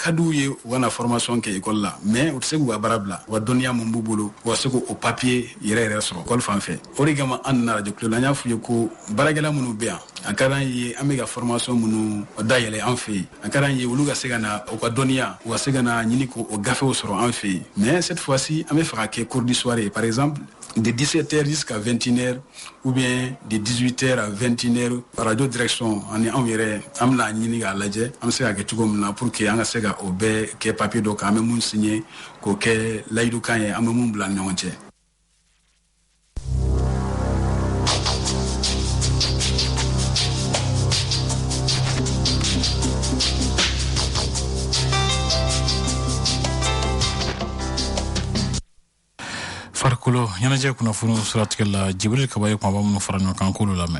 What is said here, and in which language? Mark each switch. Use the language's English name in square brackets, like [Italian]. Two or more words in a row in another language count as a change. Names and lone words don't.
[Bambara] ka d'u ye u kana formation kɛ école la mais u tɛ se k'u ka baara bila u ka dɔnniya mun b'u bolo u ka se k'o papier yɛrɛ sɔrɔ école fan fɛ o de kama an nana radio Kiledu la an y'a f'u ye ko baarakɛla minnu bɛ yan a ka d'an ye an bɛ ka formation minnu dayɛlɛ an fɛ yen a ka d'an ye olu ka se ka na u ka dɔnniya u ka se ka na ɲini k'o gafew sɔrɔ an fɛ yen [French] mais cette fois-ci [Bambara] an bɛ fɛ ka kɛ [French] cours du soir [Bambara] ye [French] par exemple de 17h jusqu'à 21h ou bien de 18h à 21h radio direction [Bambara] ani anw yɛrɛ an bɛna ɲini k'a lajɛ an bɛ se ka kɛ cogo min na [French] pour que [Bambara] an ka se ka o bɛɛ kɛ papier dɔ kan an bɛ mun signer k'o kɛ layidukan ye an bɛ mun bila ni ɲɔgɔn cɛ. farikolo ɲɛnajɛ kunnafoni siratigɛ la Jibril Kaba ye kumaba minnu fara ɲɔgɔn kan k'olu lamɛn